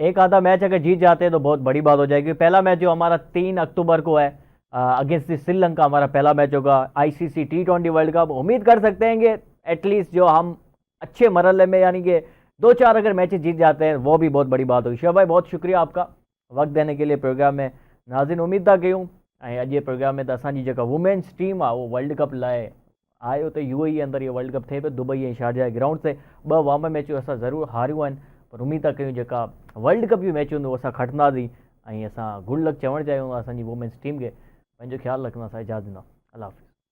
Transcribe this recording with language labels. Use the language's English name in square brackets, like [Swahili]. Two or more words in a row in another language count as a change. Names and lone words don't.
[Urdu] ایک آدھا میچ اگر جیت جاتے ہیں تو بہت بڑی بات ہو جائے گی۔ پہلا میچ جو ہمارا 3 اکتوبر کو ہے اگینسٹ سری لنکا، ہمارا پہلا میچ ہوگا آئی‌سی‌سی T20 ورلڈ کپ. امید کر سکتے ہیں کہ ایٹ‌لیسٹ جو ہم اچھے مرحلے میں، یعنی کہ 2-4 اگر میچز جیت جاتے ہیں، وہ بھی بہت بڑی بات ہوگی. شعیب بھائی، بہت شکریہ آپکا وقت دینے کے لیے پروگرام میں. [Sindhi] नाज़रीन, उम्मीद था कयूं अॼु जे प्रोग्राम में त असांजी जेका [English] women's team [Sindhi] आहे वो वर्ल्ड कप लाइ आयो, तो UAE अंदर ये वर्ल्ड कप थिए पियो, दुबई ऐं शारजाह ग्राउंड से 2 वार्म मैचूं असां ज़रूरु हारियूं आहिनि, पर उम्मीद था कयूं जेका वर्ल्ड कप जी मैच हूंदो असां खटंदासीं। ऐं असां [English] good luck [Sindhi] चवणु चाहियूं असांजी [English] women's team [Sindhi] खे। पंहिंजो ख़्यालु रखंदा, असां इजाज़त ॾींदा। अल्लाह हाफ़िज़।